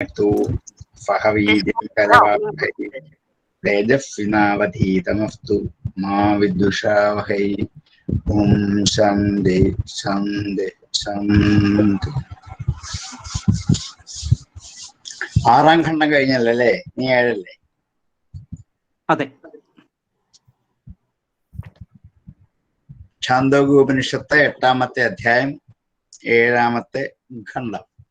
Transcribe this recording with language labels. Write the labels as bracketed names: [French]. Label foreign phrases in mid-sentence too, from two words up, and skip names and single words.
[Sanskrit] तु फहवीर्यं करवावहै तेजस्विनावधीतमस्तु मा विद्विषावहै ओम शान्ति शान्ति शान्ति. [Malayalam] ആറാം ഖണ്ഡം കഴിഞ്ഞല്ലേ? നീ ഏഴല്ലേ? അതെ. ഛാന്ദോഗ്യോപനിഷത്ത് 8-ാമത്തെ അധ്യായം 7-ാമത്തെ ഖണ്ഡം.